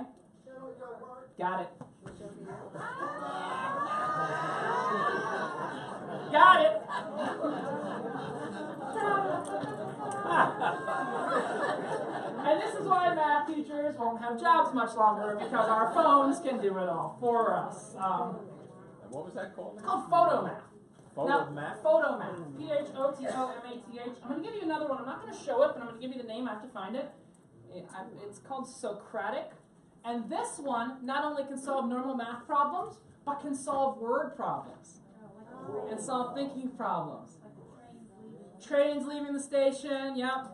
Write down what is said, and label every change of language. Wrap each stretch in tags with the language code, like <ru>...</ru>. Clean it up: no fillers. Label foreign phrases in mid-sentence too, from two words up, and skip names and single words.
<en>Got it. Got it. And this is why math teachers won't have jobs much longer, because our phones can do it all for us. And what was that called? It's called Photomath. Photomath? Photomath. P-H-O-T-O-M-A-T-H. I'm going to give you another one. I'm not going to show it, but I'm going to give you the name. I have to find it. It's called Socratic. And this one not only can solve normal math problems, but can solve word problems. And solve thinking problems. Trains leaving the station, yep.</en>